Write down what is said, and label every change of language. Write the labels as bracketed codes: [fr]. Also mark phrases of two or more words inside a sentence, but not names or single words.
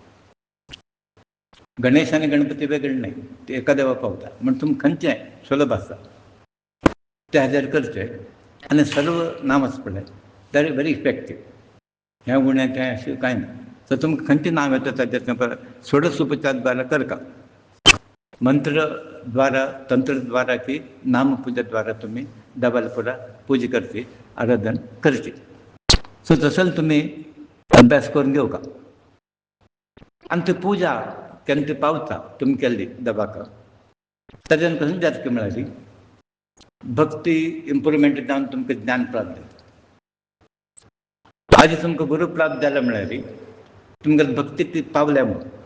[kok] गणेश आनी गणपती वेगळे नाही ते एका देवा पावता म्हण तुमकां खंयचें सुलभ आसा ते हाजेर करचे आनी सर्व नाम आसा पळय दॅट [en] is very effective [kok] ह्या गुण्याचें अशें कांय ना सो तुमकां खंयचें नांव येता ताचेर तुमकां षोडश उपचार द्वारा करता मंत्र द्वारा तंत्र द्वारा की नाम पूजा द्वारा तुम्ही देवाला पुरा पूजा करची आराधन करची सो तसं तुमी अभ्यास करून घेवका आनी ती पुजा केन्ना ती पावता तुमी केल्ली देवाक ताच्यान कशें जाता की म्हळ्यार भक्ती इम्प्रुवमेंट जावन तुमकां ज्ञान प्राप्त जाता आज तुमकां गुरू प्राप्त जाला म्हळ्यार तुमकां भक्ती ती पावल्या म्हणून